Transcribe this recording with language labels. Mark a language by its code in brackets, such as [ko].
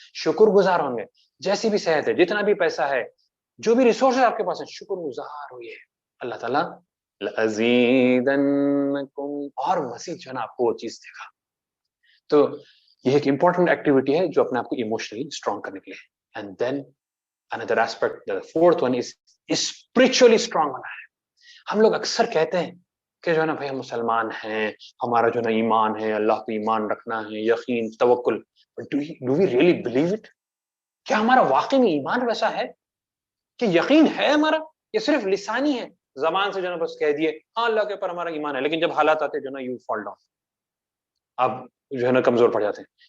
[ur] شکر گزار ہوں گے، جیسی بھی صحت ہے، جتنا بھی پیسہ ہے، جو بھی ریسورسز آپ کے پاس ہیں، شکر گزار ہوئیے، اللہ تعالیٰ [ar] لَأَزِيدَنَّكُمْ، [ur] اور مزید جو ہے نا آپ کو وہ چیز دے گا. تو یہ ایک امپورٹنٹ ایکٹیویٹی ہے جو اپنے آپ کو ایموشنلی اسٹرانگ کرنے کے لیے. [en] and then another aspect, the fourth one is spiritually strong [ur] ہونا ہے. ہم لوگ اکثر کہتے ہیں کہ جو ہے نا بھائی ہم مسلمان ہیں، ہمارا جو ہے نا ایمان ہے، اللہ پہ ایمان رکھنا ہے، یقین، توکل. [en] do we really believe it؟ [ur] کیا ہمارا واقعی میں ایمان ویسا ہے کہ یقین ہے ہمارا، یہ صرف لسانی ہے، زبان سے جو ہے نا بس کہہ دیے ہاں اللہ کے اوپر ہمارا ایمان ہے، لیکن جب حالات آتے جو ہے نا یو فال ڈاؤن، آپ جو ہے نا کمزور پڑ جاتے ہیں.